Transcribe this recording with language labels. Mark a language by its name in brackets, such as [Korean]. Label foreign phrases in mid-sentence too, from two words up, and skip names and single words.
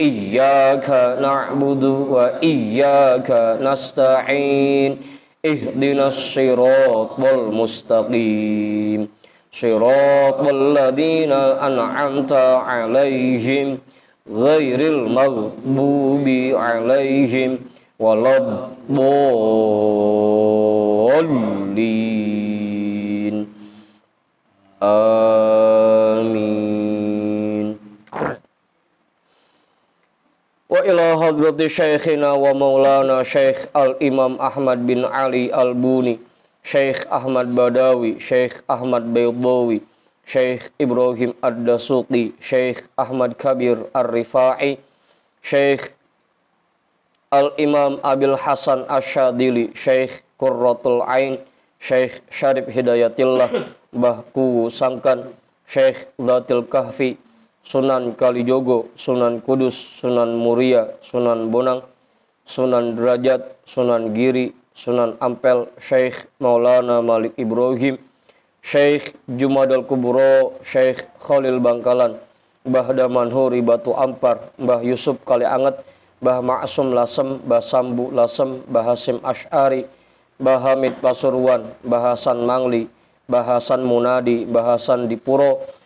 [Arabic] إياك نعبد وإياك نستعين اهدنا الصراط المستقيم صراط الذين أنعمت عليهم غير المغضوب عليهم ولا الضالين. Amin. وإلى حضرة شيخنا ومولانا Syekh Al-Imam Ahmad bin Ali Al-Buni, Syekh Ahmad Badawi, Syekh Ahmad Baydawi, Syekh Ibrahim Ad-Dasuqi, Syekh Ahmad Kabir Ar-Rifai, Syekh Al-Imam Abil Hasan Asyadili, Syekh Qurratul Ain, Syekh Syarif Hidayatillah, Mbah Kuwu Sangkan, Syekh Zatil Kahfi, Sunan Kalijogo, Sunan Kudus, Sunan Muria, Sunan Bonang, Sunan Derajat, Sunan Giri, Sunan Ampel, Syekh Maulana Malik Ibrahim, Syekh Jumadal Kubro, Syekh Khalil Bangkalan, Mbah Damanhuri Batu Ampar, Mbah Yusuf Kalianget, Mbah Ma'sum Lasem, Mbah Sambu Lasem, Mbah Hasim Asy'ari, Mbah Hamid Pasuruan, Mbah Hasan Mangli, Mbah Hasan Munadi, Mbah Hasan Dipuro,